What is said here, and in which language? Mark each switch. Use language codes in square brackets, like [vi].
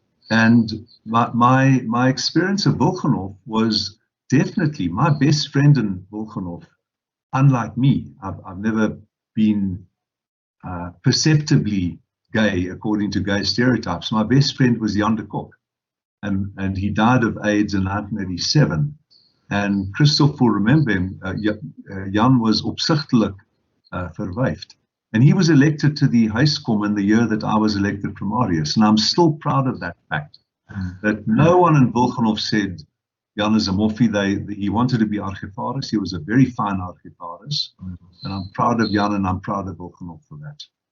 [en] And my experience of Wilgenhof was definitely my best friend in Wilgenhof. Unlike me, I've never been perceptibly gay according to gay stereotypes. My best friend was Jan de Kok, and he died of AIDS in 1987. And Christoph will remember him. [af] Jan was opsigtelik verwyfd. [en] And he was elected to the Huiskom in the year that I was elected primarius. And I'm still proud of that fact, that no one in Wilgenhof said, Jan is a moffie. He wanted to be archivaris. He was a very fine archivaris. And I'm proud of Jan, and I'm proud of Wilgenhof for that.